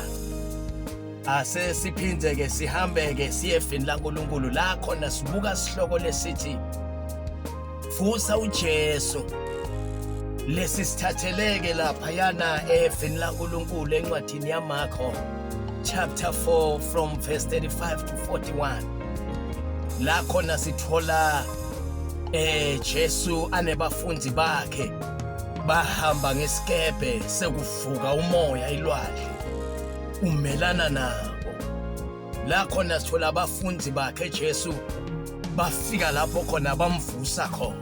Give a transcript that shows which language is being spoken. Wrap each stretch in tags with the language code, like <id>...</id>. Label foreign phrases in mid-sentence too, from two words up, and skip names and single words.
<ss>Ase siphindze ke sihambe ke siye efini laNkulunkulu la khona sibuka sihloko lesithi Vusa uJesu. Lesi sithatheleke lapha yana efini laNkulunkulu encwadini yaMarko</ss> <en>chapter 4 from verse 35 to 41.</en> <ss>La khona sithola Jesu anebafundi bakhe bahamba ngesikebe sekuvuka umoya ilwandle umelana nabo. La khona sithola abafundi bakhe Jesu bafika lapho khona bamvusa khona.</ss>